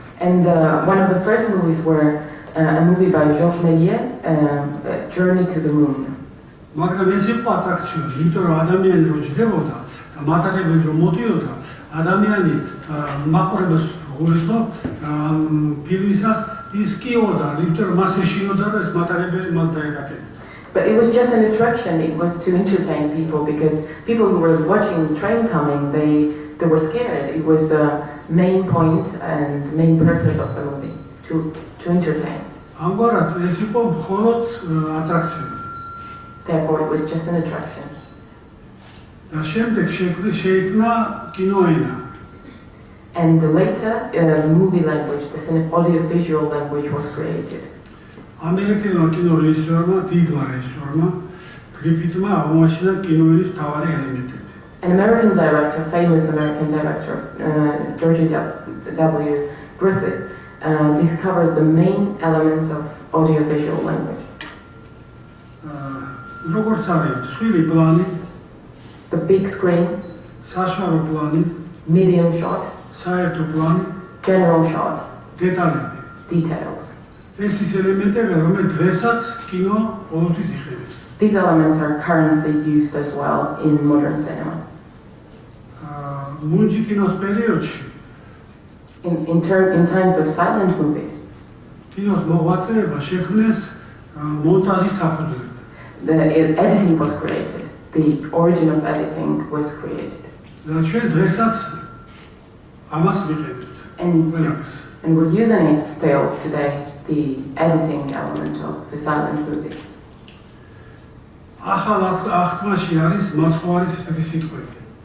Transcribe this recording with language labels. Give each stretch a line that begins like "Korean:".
English: And one of the first movies were a movie by Georges Méliès, Journey to the Moon.
Georgian: მაგრამ ეს იყო ატრაქციონი, იმიტომ რომ ადამიანი რო ჯდებოდა და მატარებელი რომ მოდიოდა, ადამიანი მაყურებელს გულისხმობ ფილმისას ის კიოდა, იმიტომ რომ მას ეშინოდა და ეს მატარებელი მას დაედაკებოდა.
English: But it was just an attraction, it was to entertain people because people who were watching the train coming, they were scared. It was the main point and main purpose of the movie, to entertain.
Georgian: ამგვარად ეს იყო მხოლოდ ატრაქციონი.
English: Therefore, it was just an attraction.
Georgian: და შემდეგ შეიქმნა კინოენა.
English: And later, the movie language, the audio-visual language was created.
Georgian: ამერიკელმა კინორეჟისორმა, დიდმა რეჟისორმა, გრიფითმა აღმოაჩინა კინოენის მთავარი ელემენტები.
English: An American director, famous American director, George W. Griffith, discovered the main elements of audio-visual language.
Georgian: როგორც არის მსხვილი პლანი,
English: The big screen,
Georgian: საშუალო პლანი,
English: medium shot,
Georgian: საერთო პლანი,
English: general shot,
Georgian: დეტალები.
English: details.
Georgian: ეს ის ელემენტები, რომელიც დღესაც კინო ყოველთვის იხილავს.
English: These elements are currently used as well in modern cinema.
Georgian: მუნჯი კინოს პერიოდში
English: In times of silent movies,
Georgian: კინოს მოღვაწეება შექმნეს მონტაჟის საფუძვლები.
English: the editing was created. The origin of editing was created.
Georgian: და ჩვენ დღესაც ამას ვიყენებთ. ყველაფერს.
English: And we're using it still today, the editing element of the silent movies.
Georgian: ახალ აღთქმაში არის მაცხვარის ესეთი სიტყვები.